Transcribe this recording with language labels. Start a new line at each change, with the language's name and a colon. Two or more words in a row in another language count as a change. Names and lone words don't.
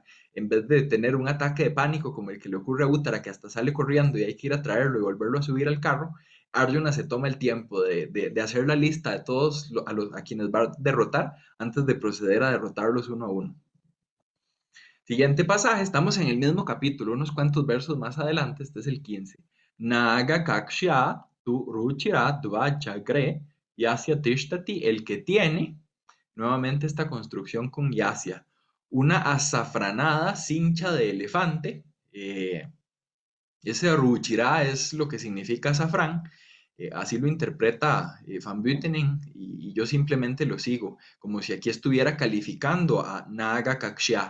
Spanish: En vez de tener un ataque de pánico como el que le ocurre a Uttara, que hasta sale corriendo y hay que ir a traerlo y volverlo a subir al carro, Arjuna se toma el tiempo de hacer la lista de todos a quienes va a derrotar antes de proceder a derrotarlos uno a uno. Siguiente pasaje, estamos en el mismo capítulo, unos cuantos versos más adelante, este es el 15.
Sanskrit: Naga kakshya tu ruchira dvachagre yasya tishtati,
Spanish: el que tiene, nuevamente esta construcción con yasya, una azafranada cincha de elefante, ese ruchira es lo que significa azafrán, así lo interpreta Van Buitenen y yo simplemente lo sigo, como si aquí estuviera calificando a
Sanskrit: Naga Kakshya.